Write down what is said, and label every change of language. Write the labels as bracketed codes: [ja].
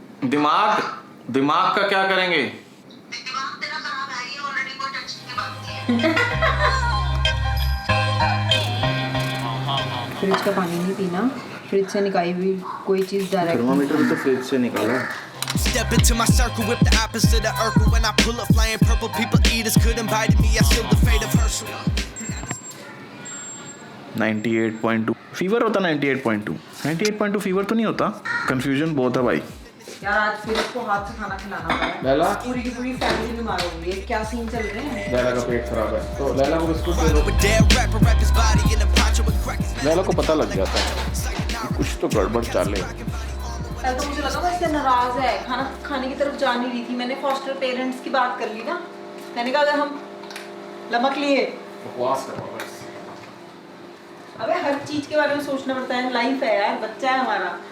[hi] दिमाग दिमाग का क्या करेंगे? दिमाग तेरा खराब है, ये ऑलरेडी कोई टेंशन की बात नहीं है। फ्रिज का पानी नहीं पीना, फ्रिज से निकाली हुई कोई चीज़ डायरेक्ट। थर्मामीटर भी तो फ्रिज से निकाला। [en] Step into my circle with the opposite of Urkel. When I pull up flying purple, people eaters could invite me. I sealed the fate of Herschel. [hi] 98.2 fever होता 98.2 98.2 fever तो नहीं होता। Confusion बहुत है भाई। यार आज फिर इसको हाथ से खाना खिलाना पड़ा है। लैला पूरी की पूरी फैमिली बीमार हो गई है। क्या सीन चल रहे हैं? लैला का पेट खराब है तो लैला को बिस्कुट दे दो। [en] A dead rapper wrap his body in a poncho with crack his [hi] Laila को पता लग जाता है कि कुछ तो गड़बड़ चाले। कल तो मुझे लगा वो इससे नाराज है, खाना खाने की तरफ जा नहीं रही थी। मैंने फॉस्टर पेरेंट्स की बात कर ली ना, मैंने कहा अगर हम लमक लिए, बकवास कर बस। अबे हर चीज के बारे में सोचना पड़ता है, लाइफ है यार, बच्चा है हमारा।